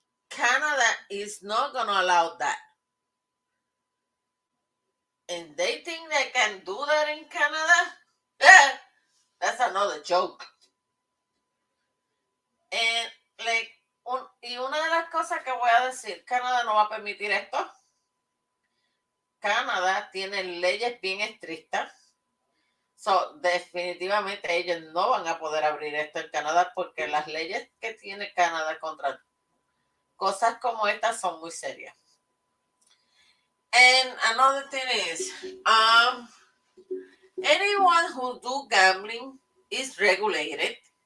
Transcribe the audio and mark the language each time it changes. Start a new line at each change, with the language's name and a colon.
English: Canada is not going to allow that. And they think they can do that in Canada? Yeah, that's another joke. And like,
Spanish: y una de las cosas que voy a decir, Canadá no va a permitir esto. Canadá tiene leyes bien estrictas. So, definitivamente ellos no van a poder abrir esto en Canadá porque las leyes que tiene Canadá contra cosas como estas son muy serias.
English: And another thing is, anyone who do gambling is regulated.